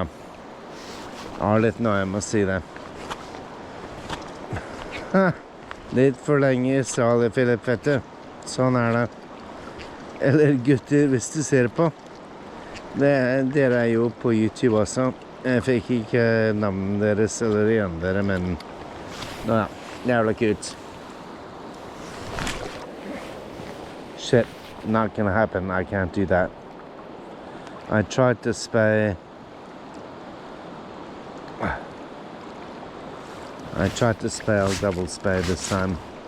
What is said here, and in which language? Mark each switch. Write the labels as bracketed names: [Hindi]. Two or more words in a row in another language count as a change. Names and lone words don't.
[Norwegian] Jeg har litt nøye med å si det. Litt for lenge i Australia, Philip, vet du. Sånn er det. Eller gutter, hvis du ser på. Dere er jo på YouTube også. Jeg fikk ikke navnet deres eller igjen dere, men... Nå ja. Jævla kult. [English] Shit, not gonna happen. I can't do that. I tried to spay. I tried to spay, I'll double spay this time.